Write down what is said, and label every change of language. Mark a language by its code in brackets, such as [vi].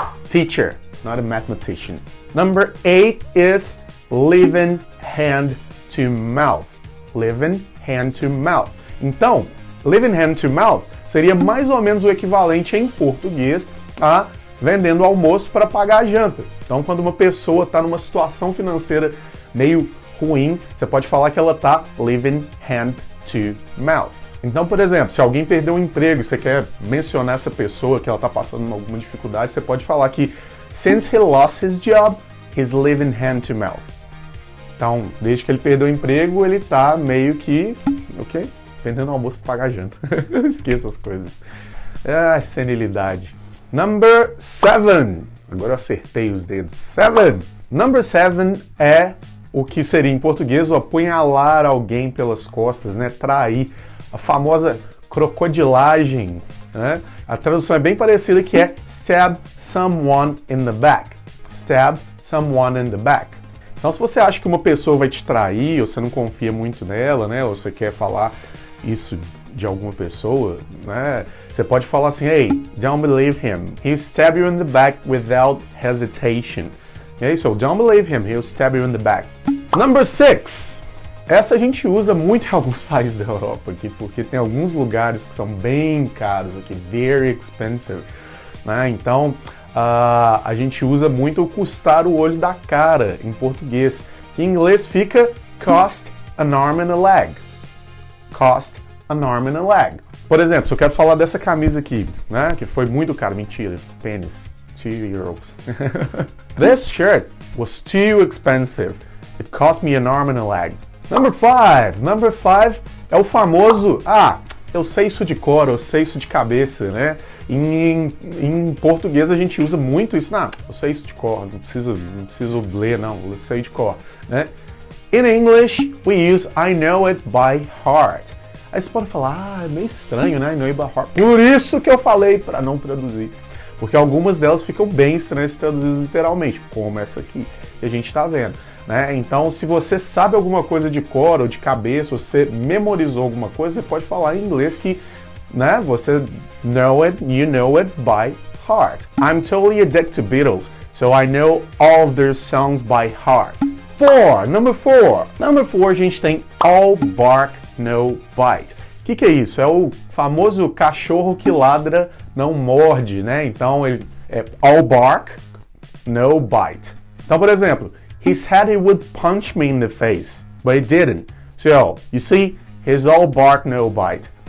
[en] Teacher, not a mathematician. Number 8 is living hand to mouth. Living hand to mouth. [pt] Então, [en] living hand to mouth [pt] seria mais ou menos o equivalente em português a vendendo almoço para pagar a janta. Então, quando uma pessoa está numa situação financeira meio ruim, você pode falar que ela está [en] living hand to mouth. [pt] Então, por exemplo, se alguém perdeu um emprego e você quer mencionar essa pessoa que ela está passando alguma dificuldade, você pode falar que [en] since he lost his job, he's living hand to mouth. [pt] Então, desde que ele perdeu o emprego, ele está meio que, ok? Vendendo almoço para pagar janta. Esqueça as coisas. Senilidade. [en] Number 7. [pt] Agora eu acertei os dedos. 7. [en] Number 7 [pt] é o que seria em português o apunhalar alguém pelas costas, né? Trair. A famosa crocodilagem. Né? A tradução é bem parecida, que é [en] stab someone in the back. Stab someone in the back. [pt] Então, se você acha que uma pessoa vai te trair, ou você não confia muito nela, né? Ou você quer falar isso de alguma pessoa, né? Você pode falar assim, [en] hey, don't believe him. He'll stab you in the back without hesitation. Okay? So, don't believe him. He'll stab you in the back. Number 6. [pt] Essa a gente usa muito em alguns países da Europa aqui, porque tem alguns lugares que são bem caros aqui, [en] very expensive. [pt] Né? Então, a gente usa muito o custar o olho da cara em português, que em inglês fica [en] cost an arm and a leg. [pt] Cost an arm and a leg. Por exemplo, se eu quero falar dessa camisa aqui, né, que foi muito cara, mentira, pênis, €2. [en] This shirt was too expensive. It cost me an arm and a leg. Number five [pt] é o famoso, eu sei isso de cor, eu sei isso de cabeça, né? Em português a gente usa muito isso, eu sei isso de cor, não preciso ler, não, eu sei de cor, né? [en] In English, we use I know it by heart. [pt] Aí você pode falar, é meio estranho, né? [en] I know it by heart. [pt] Por isso que eu falei para não traduzir. Porque algumas delas ficam bem estranhas traduzidas literalmente, como essa aqui, que a gente está vendo. Né? Então, se você sabe alguma coisa de cor ou de cabeça, ou você memorizou alguma coisa, você pode falar em inglês que, né, você [en] you know it by heart. I'm totally addicted to Beatles, so I know all of their songs by heart. Number four, [pt] a gente tem [en] all bark, no bite. [pt] O que é isso? É o famoso cachorro que ladra, não morde, né? Então, ele é [en] all bark, no bite. [pt] Então, por exemplo, [en] he said he would punch me in the face, but he didn't. So, you see, he's all bark, no bite.